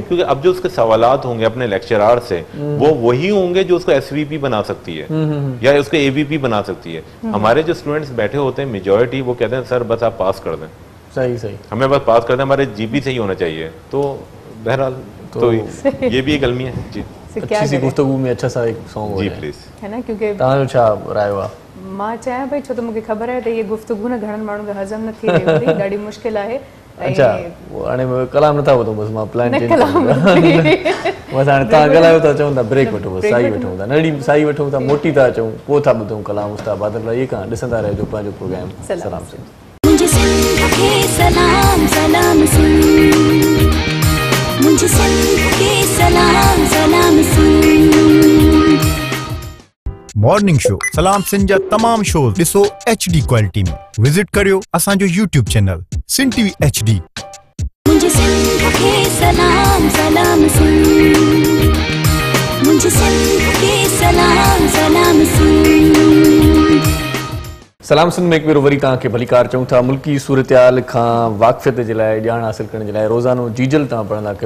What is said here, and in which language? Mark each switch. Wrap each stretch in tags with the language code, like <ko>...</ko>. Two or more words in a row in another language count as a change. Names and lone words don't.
<ur>کیونکہ اب جو اس کے سوالات ہوں گے اپنے لیکچرار سے وہ وہی ہوں گے جو اس کو ایس وی پی بنا سکتی ہے یا اس کو اے وی پی بنا سکتی ہے. ہمارے جو اسٹوڈنٹس بیٹھے ہوتے ہیں میجارٹی وہ کہتے ہیں سر بس آپ پاس کر دیں. صحیح، ہمیں بس پاس کر دیں، ہمارے جی پی سے ہی ہونا چاہیے۔ تو بہرحال تو یہ بھی ایک المیہ ہے جی. اچھی سی گفتگو میں اچھا سا ایک سانگ ہو جی پلیز, ہے نا، کیونکہ</ur> <sd>तव्हां छा राय हुआ मां चाहे भाई छो तो</sd> <ur>مجھے خبر ہے تو یہ گفتگو</ur> <sd>न घणन माण्हुनि खे हज़म न थी वेंदी, ॾाढी मुश्किल आहे। अच्छा, हाणे कलाम नथा ॿुधूं, बसि मां</sd> <en>plan change</en> <sd>कलाम बसि हाणे तव्हां ॻाल्हायो था, चऊं था ब्रेक वठो, बसि साई वठूं था, नंढी साई वठूं था, मोटी था अचूं, पोइ था ॿुधूं कलाम उस्ताद बादल ये खां ॾिसंदा रहिजो पंहिंजो प्रोग्राम सलाम सिंध।</sd> <ur>مجھے سندھ کے سلام سلام سندھ، مجھے سندھ کے سلام سلام سندھ.</ur> <en>morning show</en> <sd>सलाम सिंध जा तमाम शोज ॾिसो</sd> <en>HD quality</en> <sd>में। विजिट करियो असांजो</sd> <en>YouTube channel</en> <sd>सिंध TV HD।</sd> <ur>مجھے سندھ کے سلام سلام سندھ، مجھے سندھ کے سلام سلام سندھ.</ur> <sd>सलाम सिंध में एक भेरो वरी तव्हांखे भलीकार चऊं था। मुल्की सूरतयाल खां वाक़फ़ियत जे लाइ, ॼाण हासिल करण जे लाइ रोज़ानो जीजल तव्हां पढ़ंदा कयो।</sd>